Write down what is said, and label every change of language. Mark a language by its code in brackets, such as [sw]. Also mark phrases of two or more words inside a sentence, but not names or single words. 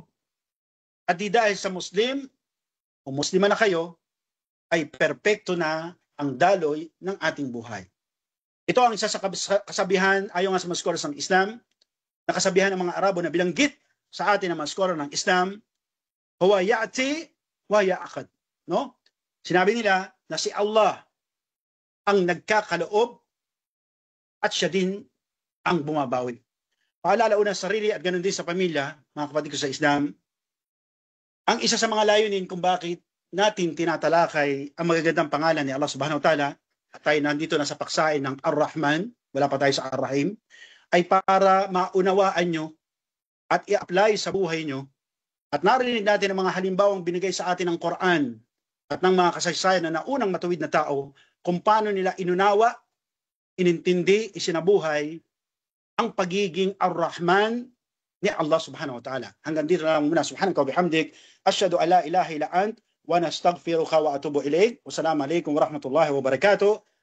[tl] At di dahil sa Muslim o Muslima na kayo, ay perpekto na ang daloy ng ating buhay. Ito ang isa sa kasabihan ayon nga sa mga scholars ng Islam, na kasabihan ng mga Arabo na bilanggit sa atin ng mga scholar ng Islam, [ar] هو يعطي ويأخذ. [tl] No? Sinabi nila na si Allah ang nagkakaloob at siya din ang bumabawi. Paalala una sa sarili at ganoon din sa pamilya, mga kapatid ko sa Islam, ang isa sa mga layunin kung bakit natin tinatalakay ang magagandang pangalan ni Allah [ar] سبحانه وتعالى, [tl] at tayo nandito na sa paksain ng Ar-Rahman, wala pa tayo sa Ar-Rahim, ay para maunawaan nyo at i-apply sa buhay nyo. At narinig natin ang mga halimbawang binigay sa atin ng Quran at ng mga kasaysayan na naunang matuwid na tao kung paano nila inunawa, inintindi, isinabuhay ang pagiging Ar-Rahman ni Allah [ar] سبحانه وتعالى. [tl] Hanggang dito na lang muna. [ar] سبحانك وبحمدك. أشهد أن لا إله إلا أنت ونستغفرك وأتوب إليك. والسلام عليكم ورحمة الله وبركاته.